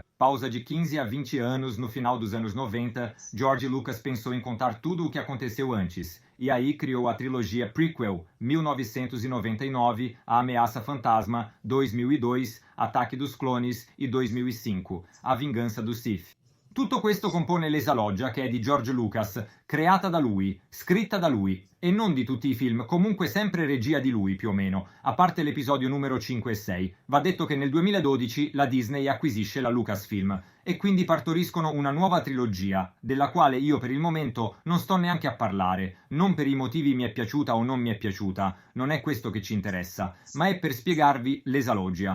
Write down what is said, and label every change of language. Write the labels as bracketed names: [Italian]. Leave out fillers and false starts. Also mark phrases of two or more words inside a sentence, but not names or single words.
[Portuguese] Pausa de 15 a 20 anos, no final dos anos 90, George Lucas pensou em contar tudo o que aconteceu antes. E aí criou a trilogia prequel, 1999, A Ameaça Fantasma, 2002, Ataque dos Clones e 2005, A Vingança do Sith. [Italian] Tutto questo compone l'esalogia che è di George Lucas, creata da lui, scritta da lui, e non di tutti i film, comunque sempre regia di lui più o meno, a parte l'episodio numero 5 e 6. Va detto che nel 2012 la Disney acquisisce la Lucasfilm, e quindi partoriscono una nuova trilogia, della quale io per il momento non sto neanche a parlare, non per i motivi mi è piaciuta o non mi è piaciuta, non è questo che ci interessa, ma è per spiegarvi l'esalogia.